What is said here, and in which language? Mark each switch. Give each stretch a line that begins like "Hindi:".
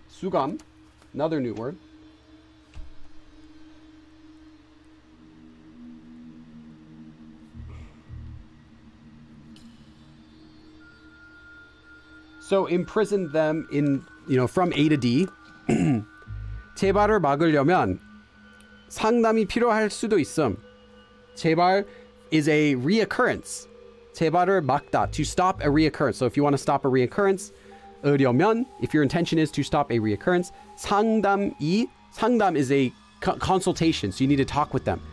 English: 수감, another new word. So imprisoned them in, from A to D.
Korean: 재발을 막으려면 상담이 필요할 수도 있음.
English: 재발 is a reoccurrence.
Korean: 재발을 막다,
English: to stop a reoccurrence. So if you want to stop a reoccurrence, 으려면, if your intention is to stop a reoccurrence, 상담 is a consultation, so you need to talk with them.